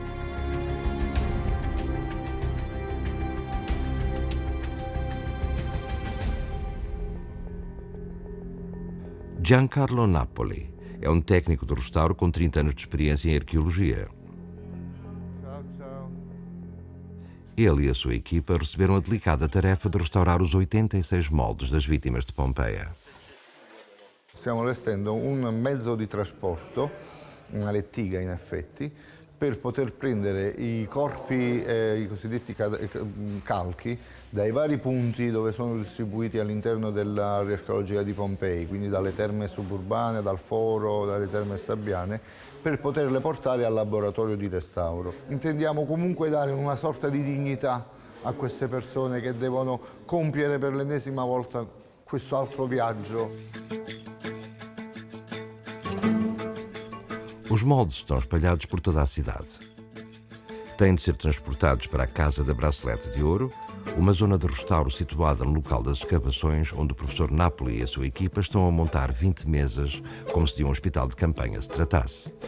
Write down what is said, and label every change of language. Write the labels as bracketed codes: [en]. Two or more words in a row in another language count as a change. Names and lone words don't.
[pt] Giancarlo Napoli é um técnico de restauro com 30 anos de experiência em arqueologia. Ele e a sua equipa receberam a delicada tarefa de restaurar os 86 moldes das vítimas de Pompeia. [it] Stiamo allestendo un mezzo di trasporto, una lettiga in effetti, per poter prendere i corpi, i cosiddetti calchi, dai vari punti dove sono distribuiti all'interno dell'area archeologica di Pompei, quindi dalle terme suburbane, dal foro, dalle terme stabbiane, per poterle portare al laboratorio di restauro. Intendiamo comunque dare una sorta di dignità a queste persone che devono compiere per l'ennesima volta questo altro viaggio. [pt] Os moldes estão espalhados por toda a cidade. Têm de ser transportados para a Casa da Bracelete de Ouro, uma zona de restauro situada no local das escavações, onde o professor Napoli e a sua equipa estão a montar 20 mesas, como se de um hospital de campanha se tratasse.